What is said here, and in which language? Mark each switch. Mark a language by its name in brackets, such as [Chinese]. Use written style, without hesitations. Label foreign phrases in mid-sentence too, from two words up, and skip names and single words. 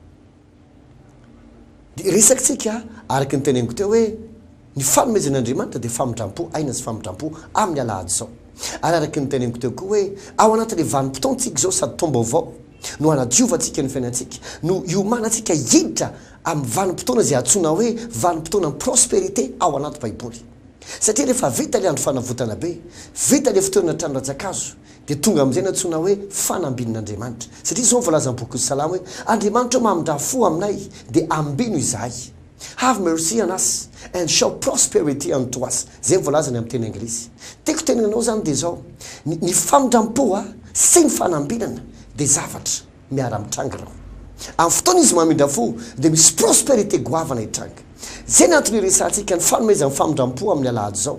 [Malagasy] dia resakitsika araka ny teneniko teo hoe ny fanomezan'Andriamanitra dia famindram-po aina sy famindram-po amin'ny alahady zao ary araka ny teneniko teo koa hoe ao anatin'le vanim-potoantsika zao sady taom-baovao no hanadiovantsika ny fiainantsika no iomanantsika hiditra amin'ny vanim-potoana zay antsoina hoe vanim-potoana ny prospérité ao anaty baiboly satria rehefa vita le andro fanavotana be vita le fotoana trano rajakazo dia tonga amin'izay natsoina hoe fanambinan'Andriamanitra satria zao voalaza boky ny Salamo hoe Andriamanitra mamindra fo aminay dia ambino izahay [English] have mercy on us and show prosperity unto us [Malagasy] zay voalazany amin'ny teny anglisy tiako tenenanao zany dia zao ny famindram-po sy ny fanambinana dia zavatra miara-mitranga rao amin'ny fotoana izy mamindra fo dia misy prospérité goavana hitranga zay ny antony resantsika ny fanomezan'ny famindram-po amin'ny alahady zao